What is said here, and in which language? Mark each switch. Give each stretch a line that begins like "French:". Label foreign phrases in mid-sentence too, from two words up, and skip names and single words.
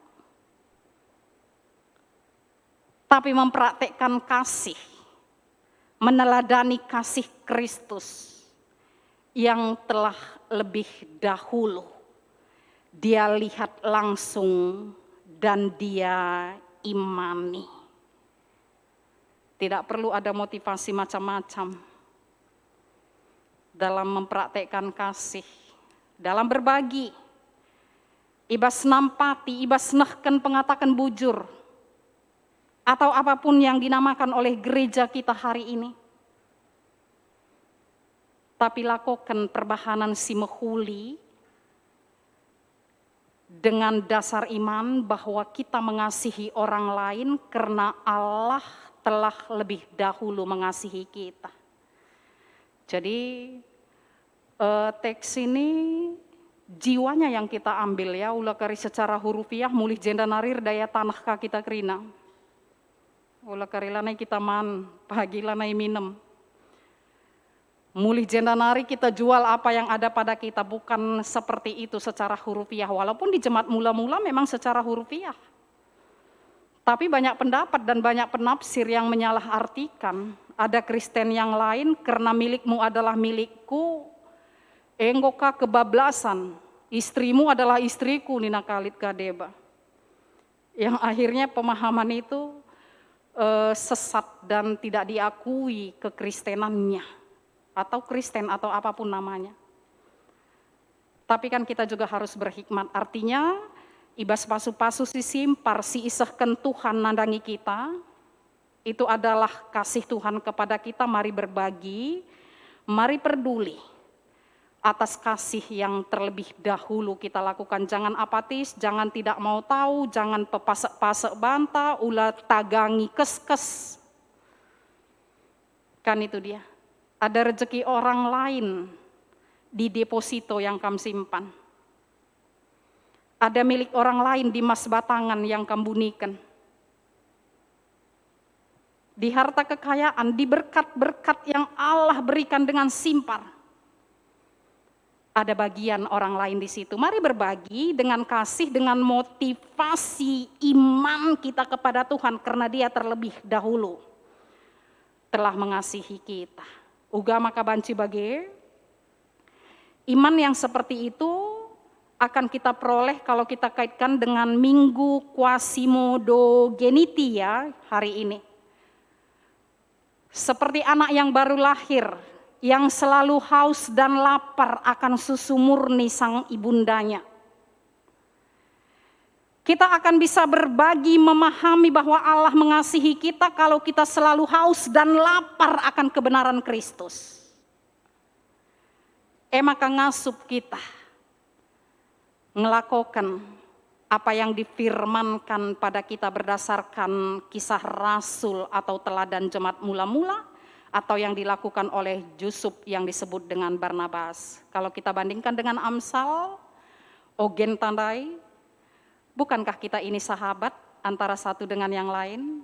Indonesian: Tapi mempraktekkan kasih, meneladani kasih Kristus yang telah lebih dahulu dia lihat langsung dan dia imani. Tidak perlu ada motivasi macam-macam dalam mempraktekkan kasih, dalam berbagi.
Batak Karo: Ibas nampati, ibas nahkan pengatakan bujur,
Indonesian: atau apapun yang dinamakan oleh gereja kita hari ini. Tapi lakukan
Batak Karo: perbahanan si mehuli
Indonesian: dengan dasar iman bahwa kita mengasihi orang lain karena Allah telah lebih dahulu mengasihi kita. Jadi teks ini jiwanya yang kita ambil ya,
Batak Karo: ulah kari
Indonesian: secara hurufiah
Batak Karo: mulih jenda narir daya tanah ka kita kerina. Ulah kari lanai kita man, pagi lanai minum. Mulih jenda nari
Indonesian: kita jual apa yang ada pada kita, bukan seperti itu secara hurufiah. Walaupun di jemaat mula-mula memang secara hurufiah. Tapi banyak pendapat dan banyak penafsir yang menyalahartikan. Ada Kristen yang lain, karena milikmu adalah milikku, enggoka kebablasan, istrimu adalah istriku,
Batak Karo: nina kalit kadeba.
Indonesian: Yang akhirnya pemahaman itu sesat dan tidak diakui kekristenannya. Atau Kristen atau apapun namanya. Tapi kan kita juga harus berhikmat.
Batak Karo: Artinya ibas pasu-pasu si simpar si isahkan Tuhan nandangi kita.
Indonesian: Itu adalah kasih Tuhan kepada kita. Mari berbagi, mari peduli atas kasih yang terlebih dahulu kita lakukan. Jangan apatis, jangan tidak mau tahu, jangan
Batak Karo: pepasek-pasek bantah, ulah tagangi kes-kes.
Indonesian: Kan itu dia. Ada rezeki orang lain di deposito yang kamu simpan. Ada milik orang lain di mas batangan yang kamu bunikan. Di harta kekayaan, di berkat-berkat yang Allah berikan dengan simpar. Ada bagian orang lain di situ. Mari berbagi dengan kasih, dengan motivasi iman kita kepada Tuhan. Karena Dia terlebih dahulu telah mengasihi kita.
Batak Karo: Uga maka banci bage,
Indonesian: iman yang seperti itu akan kita peroleh kalau kita kaitkan dengan Minggu Quasimodogeniti ya hari ini. Seperti anak yang baru lahir, yang selalu haus dan lapar akan susu murni sang ibundanya. Kita akan bisa berbagi, memahami bahwa Allah mengasihi kita kalau kita selalu haus dan lapar akan kebenaran Kristus. maka ngasup kita ngelakukan apa yang difirmankan pada kita berdasarkan kisah rasul atau teladan jemaat mula-mula, atau yang dilakukan oleh Jusup yang disebut dengan Barnabas. Kalau kita bandingkan dengan Amsal, Ogen Tandai, bukankah kita ini sahabat antara satu dengan yang lain?